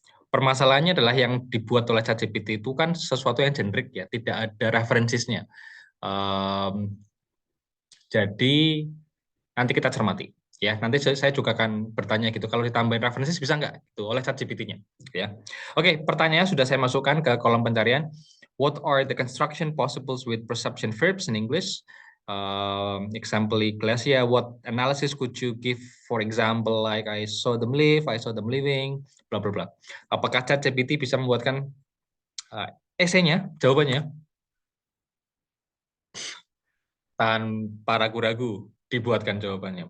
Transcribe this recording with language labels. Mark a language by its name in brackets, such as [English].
[Indonesian] Permasalahannya adalah yang dibuat oleh ChatGPT itu kan sesuatu yang generik ya, tidak ada referensinya. Jadi nanti kita cermati ya. Nanti saya juga akan bertanya gitu, kalau ditambahin referensi bisa nggak gitu oleh ChatGPT-nya ya. Oke, pertanyaannya sudah saya masukkan ke kolom pencarian. [English] What are the construction possibles with perception verbs in English? Example Iglesia, what analysis could you give? For example, like I saw them live, I saw them living, bla bla bla. [Indonesian] Apakah ChatGPT bisa membuatkan esainya? Jawabannya tanpa ragu-ragu dibuatkan jawabannya.